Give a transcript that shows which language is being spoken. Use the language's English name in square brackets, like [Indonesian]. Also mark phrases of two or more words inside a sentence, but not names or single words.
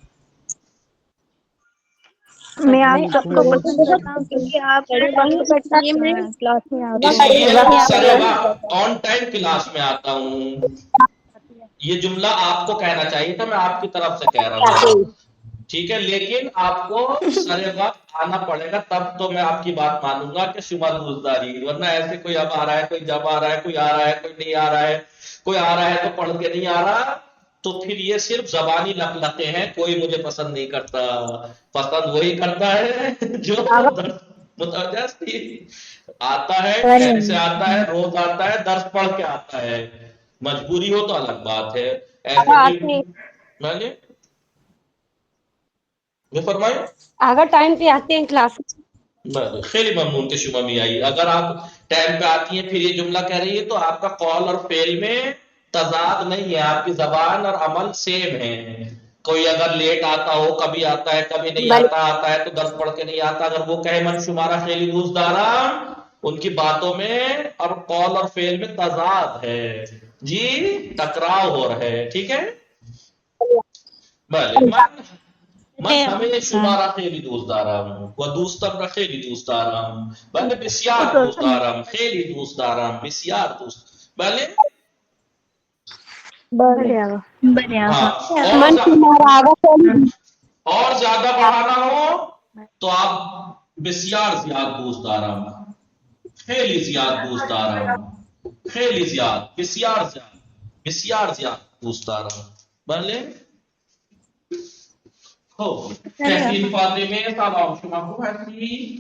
[Urdu] میں آپ سب کو پسند کرتا ہوں کیونکہ آپ کلاس میں آتے اس لیے سر وقت [English] on time [Urdu] کلاس میں آتا ہوں. یہ جملہ آپ کو کہنا چاہیے تھا، میں آپ کی طرف سے کہہ رہا ہوں، ٹھیک ہے، لیکن آپ کو سر وقت آنا پڑے گا تب تو میں آپ کی بات مانوں گا کہ [Persian] شما دوستداری، [Urdu] ورنہ ایسے کوئی اب آ رہا ہے، کوئی جب آ رہا ہے، کوئی آ رہا ہے، کوئی نہیں آ رہا ہے، کوئی آ رہا ہے تو پڑھ کے نہیں آ رہا، تو پھر یہ صرف زبانی لقلقے ہیں، کوئی مجھے پسند نہیں کرتا، پسند وہی کرتا ہے جو متوجہ آتا ہے، کیسے آتا ہے، روز آتا ہے، درس پڑھ کے آتا ہے، مجبوری ہو تو الگ بات ہے، ایسے میں فرمائیں اگر ٹائم پہ آتے ہیں کلاس. [Persian] خیلی ممنون کہ شما [Urdu] بھی آئی. اگر آپ ٹائم پہ آتی ہیں پھر یہ جملہ کہہ رہی ہے تو آپ کا قول اور فعل میں تضاد نہیں ہے، آپ کی زبان اور عمل سیم ہے. کوئی اگر لیٹ آتا ہو، کبھی آتا ہے کبھی نہیں آتا ہے تو درس پڑھ کے نہیں آتا، اگر وہ کہے [Persian] من شمارا خیلی دوست دارم، [Urdu] ان کی باتوں میں اور قول اور فعل میں تضاد ہے، جی ٹکراؤ ہو رہا ہے، ٹھیک ہے. [Persian] بله من همه شما را خیلی دوست دارم و دوستم را خیلی دوست دارم. بله بسیار دوست دارم، خیلی دوست دارم، بسیار دوست. بله بله [Urdu] اور زیادہ بڑھانا ہو تو آپ [Persian] بسیار زیاد دوست دارم، خیلی زیاد دوست دارم، خیلی زیاد، بسیار زیاد، بسیار زیاد دوست دارم. بله خب تحسین فاطمه سلام، شما خوب هستی؟